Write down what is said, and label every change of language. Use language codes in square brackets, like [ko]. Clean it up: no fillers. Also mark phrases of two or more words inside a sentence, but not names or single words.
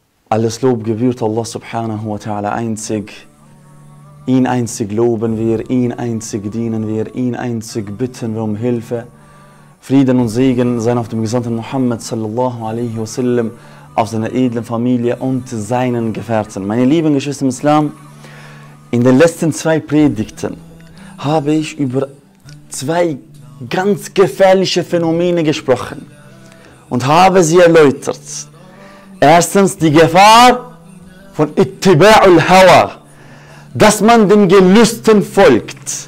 [de] Alles Lob gebührt Allah [ar] سبحانه وتعالى [de] einzig. Ihn einzig loben wir, ihn einzig dienen wir, ihn einzig bitten wir um Hilfe. Frieden und Segen seien auf dem Gesandten Muhammad [ar] صلى الله عليه وسلم, [de] auf seiner edlen Familie und seinen Gefährten. Meine lieben Geschwister im Islam, in den letzten 2 Predigten habe ich über 2 ganz gefährliche Phänomene gesprochen und habe sie erläutert. Erstens die Gefahr von [ar] اتباع الهوى, [de] dass man den Gelüsten folgt.